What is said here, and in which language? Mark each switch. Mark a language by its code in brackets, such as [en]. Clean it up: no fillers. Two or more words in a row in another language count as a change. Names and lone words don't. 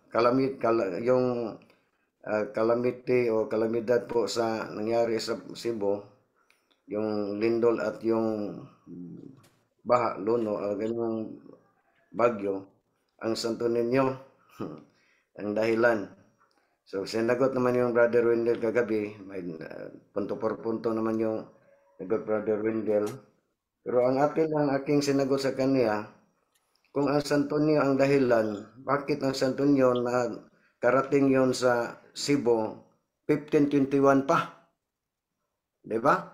[tl] calamity o kalamidad po sa nangyari sa Cebu, yung lindol at yung baha, luno, ganyang bagyo, ang Santo Niño, ang dahilan. So, sinagot naman yung Brother Wendell kagabi, may [es] punto por punto [tl] naman yung nagot Brother Wendell. Pero ang aking sinagot sa kanya, kung ang Santo Niño ang dahilan, bakit ang Santo Niño na karating yon sa Cebu 1521 pa? Diba?